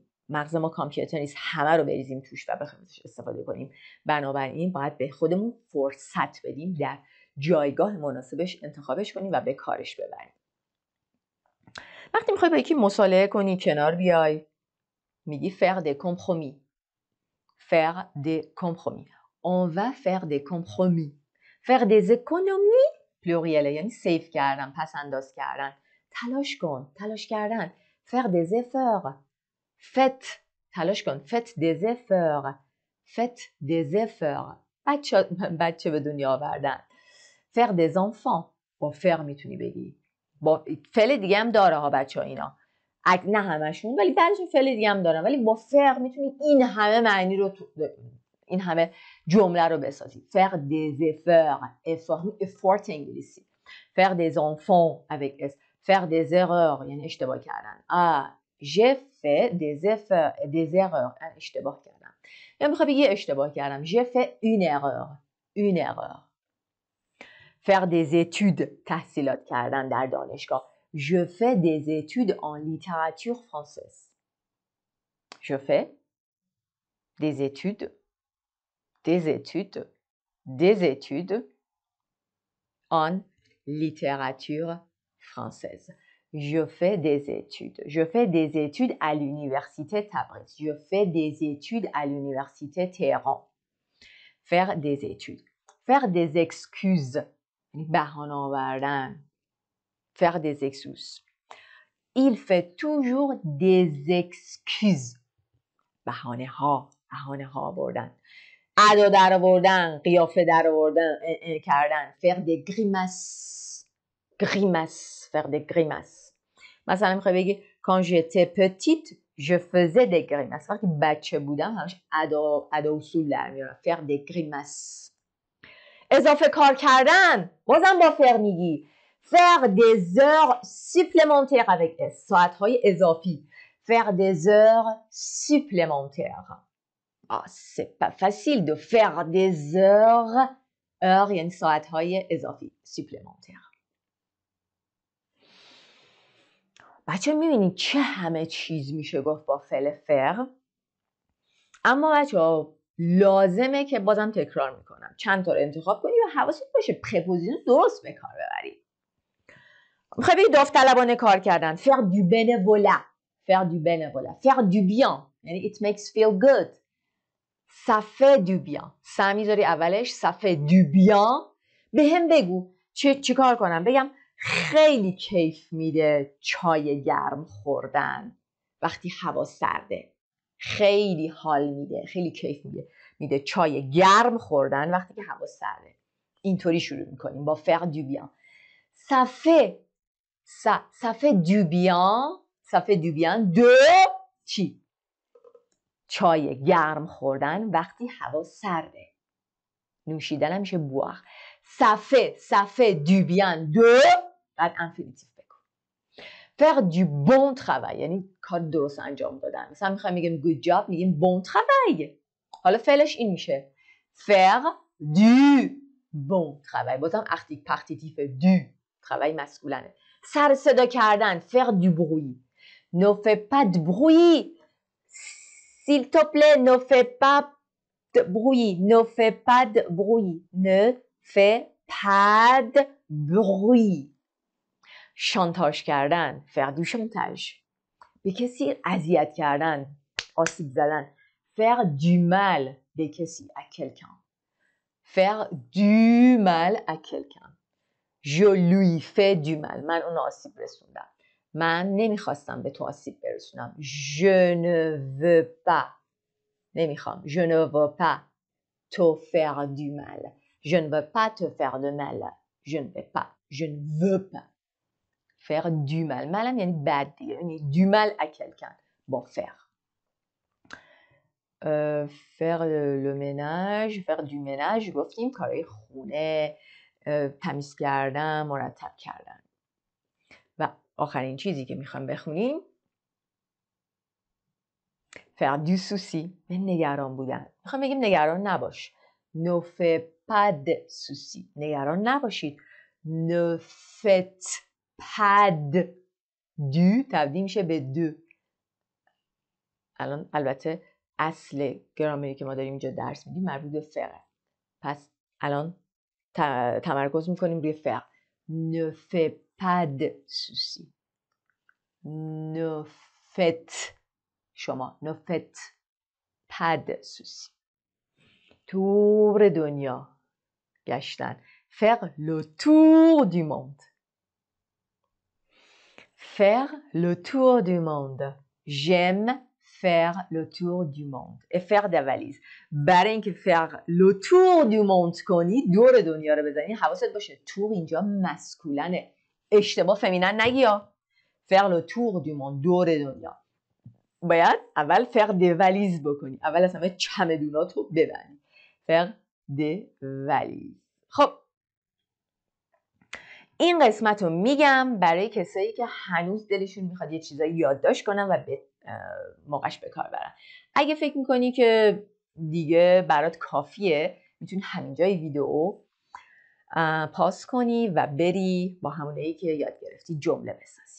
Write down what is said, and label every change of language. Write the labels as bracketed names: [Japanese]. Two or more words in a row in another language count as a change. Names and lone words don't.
[Persian] مغز ما کامپیوتر نیست همه رو بریزیم توش و بخوایم استفاده کنیم. بنابراین باید به خودمون فرصت بدیم در جایگاه مناسبش انتخابش کنیم و به کارش ببریم. وقتی میخوای با یکی مصالحه کنی کنار بیای میگی [French] faire des compromis. Faire des compromis. On va faire des compromis. Faire des économies pluriel [Persian] یعنی سیف کردن، پس انداز کردن. تلاش کن، تلاش کردن. [French] Faire des efforts. [Persian] Faites تلاش کن. [French] Faites des efforts. Faites des efforts. [Persian] بچه به دنیا آوردن. [French] Faire des enfants. [Persian] با faire میتونی بگی. با فعل دیگه هم داره ها بچه ها اینا. نه همشون ولی بعضیشون فعل دیگه هم دارن. ولی با فعل میتونی این همه معنی رو این همه جمله رو بسازی. [French] Faire des efforts. effort انگلیسی. Faire des enfants avec S. Faire des erreurs [Persian] یعنی اشتباه کردن. [French] j'ai fait des efforts des erreurs. [Persian] اشتباه کردم. یا میخوای بگی اشتباه کردم. [French] J'ai fait une erreur. Une erreur. Faire des études, [Persian] تحصیلات کردن در دانشگاه. [French] Je fais des études en littérature française. Je fais des études en littérature française. Je fais des études. Je fais des études à l'université Tabriz. Je fais des études à l'université Téhéran. Faire des études. Faire des excuses. [Persian] بهانه آوردن. [French] Faire des excuses. Il fait toujours des excuses. [Persian] بهانه ها آوردن. ادا در آوردن، قیافه در آوردن کردن. [French] Faire des grimaces. Faire des grimaces. [Persian] مثلا میخوای بگی [French] quand j'étais petite je faisais des grimaces. [Persian] وقتی بچه بودم همش ادا اصول در میارم. [French] Faire des grimaces. [Persian] اضافه کار کردن بازم با فر میگی. [French] Faire des heures supplémentaires avec S. [Persian] ساعتهای اضافی. [French] Faire des heures supplémentaires. C'est pas facile de faire des heures. [Persian] Heures یعنی ساعتهای اضافی. supplémentaires. بچه میبینید چه همه چیز میشه گفت با فعل فر. اما بچه ها لازمه که بازم تکرار میکنم چند تا رو انتخاب کنی و حواست باشه پرپوزیشن درست به کار ببری. میخوای بگی داوطلبانه کار کردن. [French] Faire du bénévolat. Faire du bénévolat. Faire du bien. [English] یعنی it makes feel good. [French] ça fait du bien. سا میذاری اولش ça fait du bien. [Persian] به هم بگو چی کار کنم؟ بگم خیلی کیف میده چای گرم خوردن وقتی هوا سرده. خیلی حال میده، خیلی کیف میده چای گرم خوردن وقتی که هوا سرده. اینطوری شروع میکنیم با [French] faire du bien. ça fait du bien de چی؟ [Persian] چای گرم خوردن وقتی هوا سرده. نوشیدن هم میشه [French] boire. ça fait du bien de بعد infinitif بکن. faire du bon travail [Persian] یعنی کار درست انجام دادن. مثلا میخوایم میگیم [English] good job [Persian] میگیم [French] bon travail. [Persian] حالا فعلش این میشه [French] faire du bon travail. [Persian] بازم پختیتیف [French] du travail [Persian] مسکولنه. سر صدا کردن [French] faire du bruit. ne fais pas de bruit. s'il te plaît ne fais pas de bruit. ne fais pas de bruit. ne fais pas de bruit. [Persian] شانتاژ کردن [French] faire du chantage. [Persian] به کسی اذیت کردن، آسیب زدن [French] faire du mal [Persian] به کسی [French] à quelqu'un. faire du mal à quelqu'un. je lui fais du mal. [Persian] من اون آسیب رسوندم. من نمیخواستم به تو آسیب برسونم. [French] je ne veux pas. نمیخوام. je ne veux pas te faire du mal. je ne veux pas te faire de mal. je ne veux pas. je ne veux pas. faire du mal. [Persian] malم یعنی بد دیگه. یعنی [French] du mal à quelqu'un. [Persian] با faire. [French] faire le ménage. faire du ménage. [Persian] گفتیم کارهای خونه، تمیز کردن، مرتب کردن. و آخرین چیزی که میخوام بخونیم [French] faire du souci. [Persian] نگران بودن. میخوام بگیم نگران نباش. [French] ne fais pas de souci. [Persian] نگران نباشید. [French] ne faites pas de. [Persian] du تبدیل میشه به دو. الان البته اصل گرامری که ما داریم اینجا درس میدیم مربوط به فعله. پس الان تمرکز میکنیم روی فعل. [French] ne fais pas de souci. ne faites شما ne faites pas de souci. [Persian] دور دنیا گشتن. [French] faire le tour du monde. faire le tour du monde. j'aime faire le tour du monde. et faire des valises. [Persian] برای اینکه [French] faire le tour du monde [Persian] کنی، دور دنیا رو بزنی، حواست باشه تور اینجا مسکولنه. اشتباه فمینن نگی ها. [French] faire le tour du monde. [Persian] دور دنیا. باید اول [French] faire des valises [Persian] بکنی. اول از همه چمدوناتو ببندی. [French] faire des valises. [Persian] خب این قسمت رو میگم برای کسایی که هنوز دلشون میخواد یه چیزایی یادداشت کنن و به موقعش به کار برن. اگه فکر میکنی که دیگه برات کافیه میتونی همینجای ویدیو پاس کنی و بری با همونایی که یاد گرفتی جمله بسازی.